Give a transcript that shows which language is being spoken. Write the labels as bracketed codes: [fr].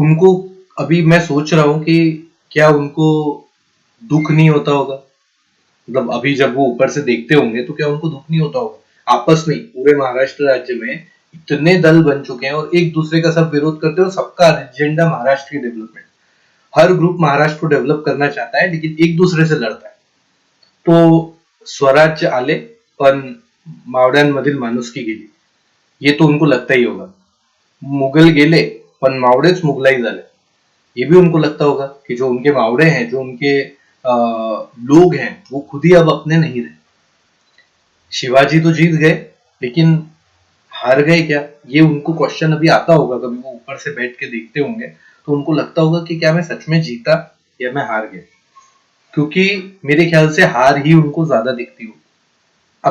[hi] उनको अभी मैं सोच रहा हूं कि क्या उनको दुख नहीं होता होगा, मतलब अभी जब वो ऊपर से देखते होंगे तो क्या उनको दुख नहीं होता होगा? आपस में पूरे महाराष्ट्र राज्य में इतने दल बन चुके हैं और एक दूसरे का सब विरोध करते हैं, और सबका एजेंडा महाराष्ट्र की डेवलपमेंट, हर ग्रुप महाराष्ट्र को डेवलप करना चाहता है लेकिन एक दूसरे से लड़ता है। [mr] तो स्वराज्य आले पण मावळ्यांमधील माणुसकी गेली, [hi] ये तो उनको लगता ही होगा। [mr] मुगल गेले पण मावळेच मुगलाई झाले, [hi] ये भी उनको लगता होगा कि जो उनके मावड़े हैं, जो उनके लोग हैं, वो खुद ही अब अपने नहीं रहे। शिवाजी तो जीत गए लेकिन हार गए क्या, ये उनको क्वेश्चन अभी आता होगा, कभी वो ऊपर से बैठ के देखते होंगे तो उनको लगता होगा कि क्या मैं सच में जीता या मैं हार गया, क्योंकि मेरे ख्याल से हार ही उनको ज्यादा दिखती हो।